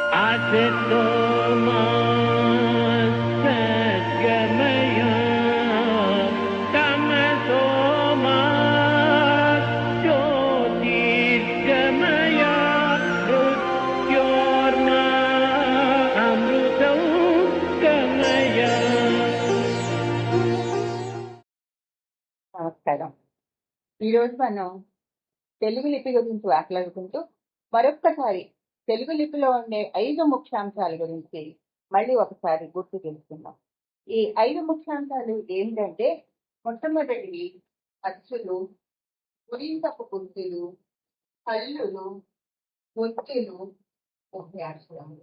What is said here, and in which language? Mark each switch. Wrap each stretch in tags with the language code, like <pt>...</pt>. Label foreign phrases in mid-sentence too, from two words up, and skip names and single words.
<sa>असतो मा सद्गमय तमसो मा ज्योतिर्गमय मृत्योर्मा अमृतं गमय.</sa> <te>నమస్కారం. ఈరోజు మనం తెలుగు లిపి గురించి మాట్లాడుకుంటూ మరొక్కసారి తెలుగు లిపిలో ఉండే 5 ముఖ్యాంశాల గురించి మళ్ళీ ఒకసారి గుర్తు తెలుసుకుందాం. ఈ 5 ముఖ్యాంశాలు ఏంటంటే, మొట్టమొదటివి అచ్చులు, గురింతపు గుర్తులు, హల్లులు, ఒత్తులు, ఉభయాక్షరములు.</te>